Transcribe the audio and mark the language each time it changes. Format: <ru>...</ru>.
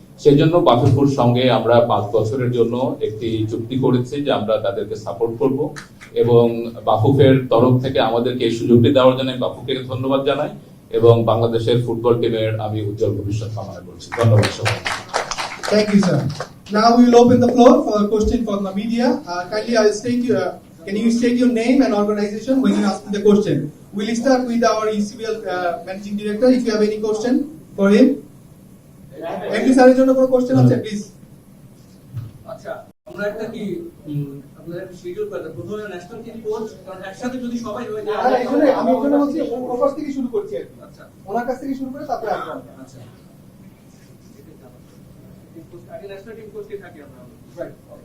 <bn>সেই জন্য বাফুফের সঙ্গে আমরা 5 বছরের জন্য একটি চুক্তি করেছি যে আমরা তাদেরকে সাপোর্ট করব, এবং বাফুফের তরফ থেকে আমাদেরকে এই সুযোগটি দেওয়ার জন্য বাফুফকে ধন্যবাদ জানাই এবং বাংলাদেশের ফুটবল টিমের আমি উজ্জ্বল ভবিষ্যৎ কামনা করছি। ধন্যবাদ সবাই।</bn> <en>Thank you, sir. Now we will open the floor for a question from the media. Kindly, I will state you. Can you state your name and organization when you ask the question? We'll start with our ECBL managing director. If you have any question for him, MD sir,</en> <bn>এর জন্য কোনো</bn> <en>question</en> <bn>আছে,</bn> <en>please.</en> <bn>আচ্ছা, আমরা একটা কি আপনারা একটা শিডিউল করেন, প্রথমে ন্যাশনাল টিম কোচ, কারণ একসাথে যদি সবাই হয়ে যায়, আমি এই জন্য বলছি ওর থেকে শুরু করছি আর কি। আচ্ছা, ওনার কাছ থেকে শুরু করে তারপরে আসবো। আচ্ছা, আগে ন্যাশনাল টিম কোচ কে থাকে আমরা, রাইট?</bn>